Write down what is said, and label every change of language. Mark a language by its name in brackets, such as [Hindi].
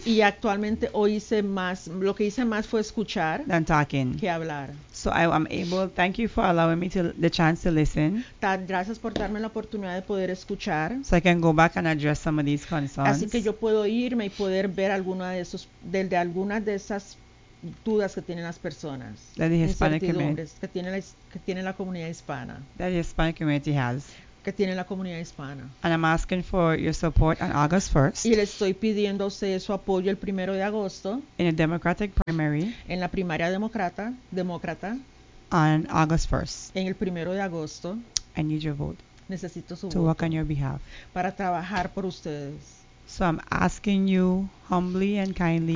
[Spanish] Y actualmente hoy hice más, lo que hice más fue escuchar. [English] Than talking. [Spanish] Que hablar. [English] So I am able, thank you for allowing me the chance to listen. [Spanish] Gracias por darme la oportunidad de poder escuchar. [English] So I can go back and address some of these concerns. [Spanish] Así que yo puedo irme y poder ver alguna de esos, de algunas de esas dudas que tienen las personas. [English] That the Hispanic [Spanish] que tiene la comunidad hispana. [English] That the Hispanic community has. [Spanish] que tiene la comunidad hispana. [English] And I'm asking for your support on August 1st. [Spanish] Y le estoy pidiendo a usted su apoyo el primero de agosto. [English] In a Democratic primary. [Spanish] En la primaria demócrata, [English] On August 1st. [Spanish] En el primero de agosto. [English] I need your vote. [Spanish] Necesito su voto. [English] To work on your behalf. [Spanish] Para trabajar por ustedes. [English] So I'm asking you humbly and kindly.